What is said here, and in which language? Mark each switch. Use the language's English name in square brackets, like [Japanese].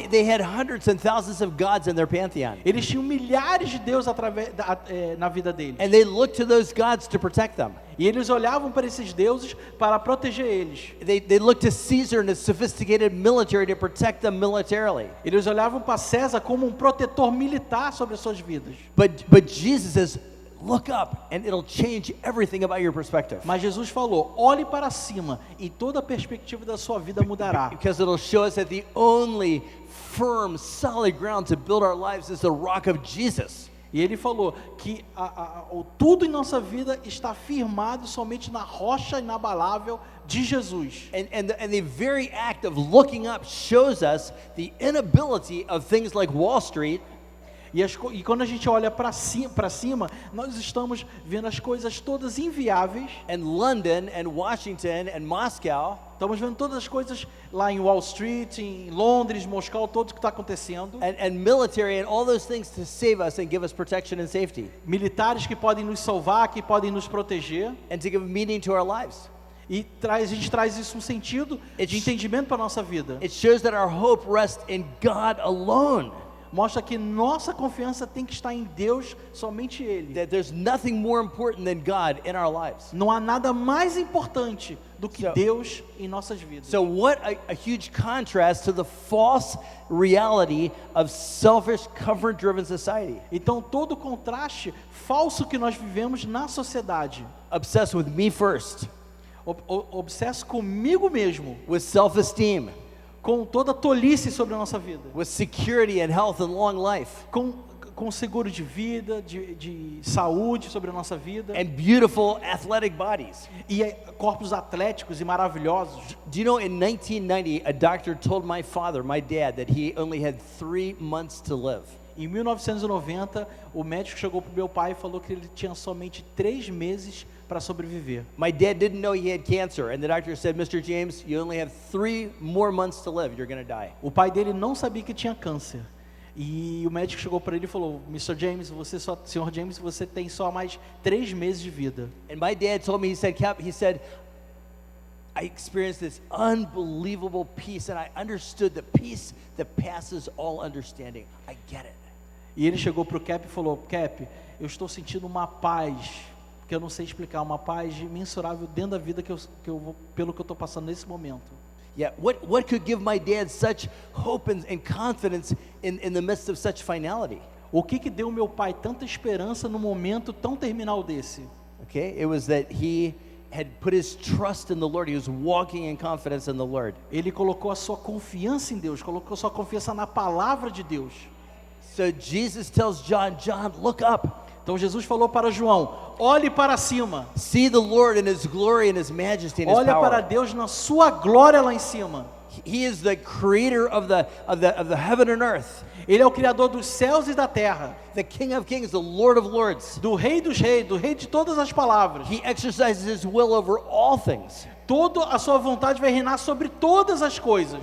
[English] They had hundreds and thousands of gods in their pantheon. [Portuguese] Eles tinham milhares de deuses na vida deles. [English] And they looked to those gods to protect them. [Portuguese] E eles olhavam para esses deuses para proteger eles. [English] They looked to Caesar and his sophisticated military to protect them militarily. [Portuguese] Eles olhavam para César como um protetor militar sobre as suas vidas. [English] But Jesus says, look up and it'll change everything about your perspective. [Portuguese] Mas Jesus falou: olhe para cima e toda a perspectiva da sua vida mudará. [English] Because it'll show us that the only firm, solid ground to build our lives is the rock of Jesus. [Portuguese] E ele falou que tudo em nossa vida está firmado somente na rocha inabalável de Jesus. [English] And the very act of looking up shows us the inability of things like Wall Street. [Portuguese] E quando a gente olha para cima, nós estamos vendo as coisas todas inviáveis. [English] And London and Washington and Moscow. [Portuguese] Estamos vendo todas as coisas lá em Wall Street, em Londres, Moscou, tudo o que está acontecendo. [English] And military and all those things to save us and give us protection and safety. [Portuguese] Militares que podem nos salvar, que podem nos proteger. [English] And to give meaning to our lives. [Portuguese] E a gente traz isso um sentido de entendimento para a nossa vida. [English] It shows that our hope rests in God alone. [Portuguese] Mostra que nossa confiança tem que estar em Deus, somente Ele. [English] That there's nothing more important than God in our lives. [Portuguese] Não há nada mais importante do que Deus em nossas vidas. [English] So what a huge contrast to the false reality of selfish, comfort-driven society. [Portuguese] Então todo o contraste falso que nós vivemos na sociedade. [English] Obsessed with me first. [Portuguese] Obsesso comigo mesmo. [English] With self-esteem. [Portuguese] Com toda a tolice sobre a nossa vida. [English] With security and health and long life. [Portuguese] Com seguro de vida, de saúde sobre a nossa vida. [English] And beautiful athletic bodies. [Portuguese] E corpos atléticos e maravilhosos. [English] Do you know in 1990 a doctor told my father, my dad, that he only had 3 months to live. [Portuguese] Em 1990, o médico chegou para o meu pai e falou que ele tinha somente 3 meses para sobreviver. [English] My dad didn't know he had cancer, and the doctor said, Mr. James, you only have 3 more months to live. You're going to die. [Portuguese] O pai dele não sabia que tinha câncer. E o médico chegou para ele e falou: Mr. James, Sr. James, você tem só mais 3 meses de vida. [English] And my dad told me, he said, I experienced this unbelievable peace, and I understood the peace that passes all understanding. I get it. [Portuguese] E ele chegou para o Cap e falou: Cap, eu estou sentindo uma paz. que eu não sei explicar, uma paz imensurável dentro da vida pelo que eu estou passando nesse momento. [English] Yeah, what could give my dad such hope and confidence in the midst of such finality? [Portuguese] O que deu ao meu pai tanta esperança no momento tão terminal desse? [English] Okay, it was that he had put his trust in the Lord. He was walking in confidence in the Lord. [Portuguese] Ele colocou a sua confiança em Deus, colocou a sua confiança na palavra de Deus. [English] So Jesus tells John, look up. [Portuguese] Então Jesus falou para João: olhe para cima. [English] See the Lord in His glory and His majesty and His [Portuguese] Olha para Deus na sua glória lá em cima. [English] He is the creator of the heaven and earth. [Portuguese] Ele é o criador dos céus e da terra. [English] The King of Kings, the Lord of Lords. [Portuguese] Do Rei dos Reis, do Rei de todas as palavras. [English] He exercises His will over all things. [Portuguese] Toda a sua vontade vai reinar sobre todas as coisas.